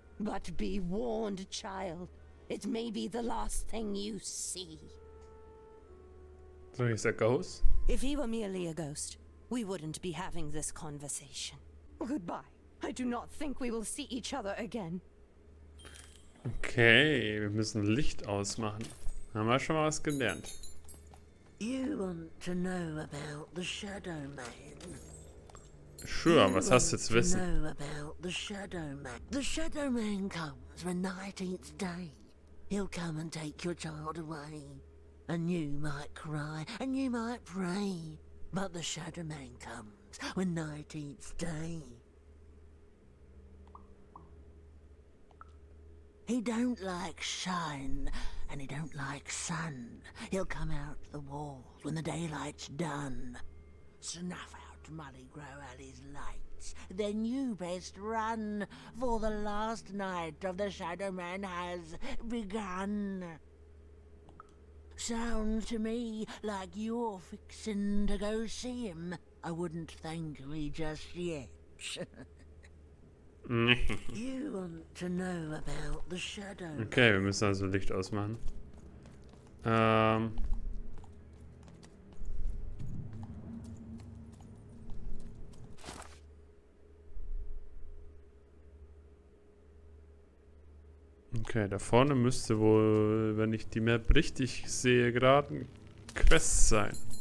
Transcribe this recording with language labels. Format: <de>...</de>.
<en>But be warned, child. It may be the last thing you see. So he's a ghost? If he were merely a ghost, we wouldn't be having this conversation. Goodbye. I do not think we will see each other again.</en> <de>Okay, wir müssen Licht ausmachen. Haben wir schon mal was gelernt.</de> <en>You want to know about the SHADOWMAN? Sure,</en> <de>was hast du zu wissen?</de> <en>Know about the SHADOWMAN. The SHADOWMAN comes when 19th day. He'll come and take your child away. And you might cry, and you might pray. But the SHADOWMAN comes when 19th day. He don't like shine, and he don't like sun. He'll come out the walls when the daylight's done. Snuff out Mullygrow Alley's lights. Then you best run, for the last night of the SHADOWMAN has begun. Sounds to me like you're fixin' to go see him. I wouldn't thank me just yet. You want to know about the SHADOWMAN.</en> <de>Okay, wir müssen also Licht ausmachen. Okay, da vorne müsste wohl, wenn ich die Map richtig sehe, gerade ein Quest sein.</de>